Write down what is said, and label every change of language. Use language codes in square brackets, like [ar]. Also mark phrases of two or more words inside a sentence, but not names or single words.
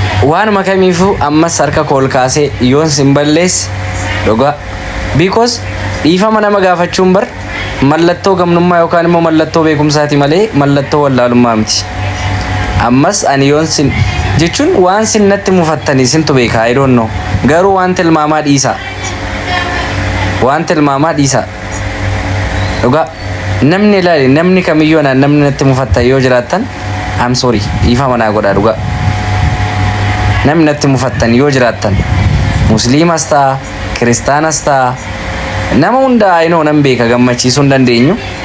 [om] Waanuma kamiifuu ammas harka kool kaasee yoon sin balleesse, dhugaa. Because dhiifama nama gaafachuun bar mallattoo gamnummaa yookaan immoo mallattoo beekumsaati malee mallattoo wallaalummaa miti. Ammas ani yoon sin jechuun waan sin natti mufattanii sintu beeka, [en] I don't know. [om] Garuu waan tilmaamaa dhiisaa. Waan tilmaamaa dhiisaa. Dhugaa. Namni ilaali, namni kamiyyuu anaan namni natti mufattan yoo jiraattan, [en] I'm sorry, [om] dhiifama naa godhaa dhugaa. Namni natti mufattan yoo jiraattan, Musliimas ta'a, Kiristaanas ta'a, nama hunda [en] I know [om] nan beeka, gammachiisuu hin dandeenyu.